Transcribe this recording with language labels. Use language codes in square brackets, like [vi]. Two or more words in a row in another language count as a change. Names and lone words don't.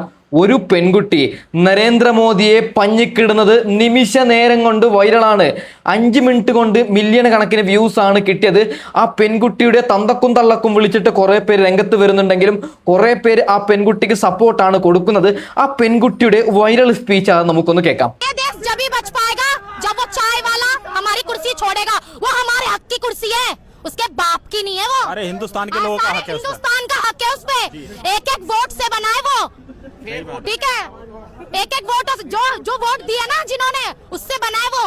[ml] ഒരു പെൺകുട്ടി നരേന്ദ്രമോദിയെ പഞ്ഞിക്കിടുന്നത് നിമിഷ നേരം കൊണ്ട് വൈറലാണ്. 5 മിനിറ്റ് കൊണ്ട് മില്യൺ കണക്കിന് വ്യൂസ് ആണ് കിട്ടിയത്. ആ പെൺകുട്ടിയുടെ തന്തക്കും തള്ളക്കും വിളിച്ചിട്ട് കുറെ പേര് രംഗത്ത് വരുന്നുണ്ടെങ്കിലും കുറെ പേര് ആ പെൺകുട്ടിക്ക് സപ്പോർട്ടാണ് കൊടുക്കുന്നത്. ആ പെൺകുട്ടിയുടെ [en] viral speech [ml] ആണ്, നമുക്കൊന്ന് കേൾക്കാം. [hi] उसके बाप की नहीं है वो। अरे हिंदुस्तान के लोगों का हक है, हिंदुस्तान का हक है उस पे। एक एक वोट से बनाए वो, ठीक है, एक एक वोट जो वोट दिया ना जिन्होंने, उससे बनाए वो।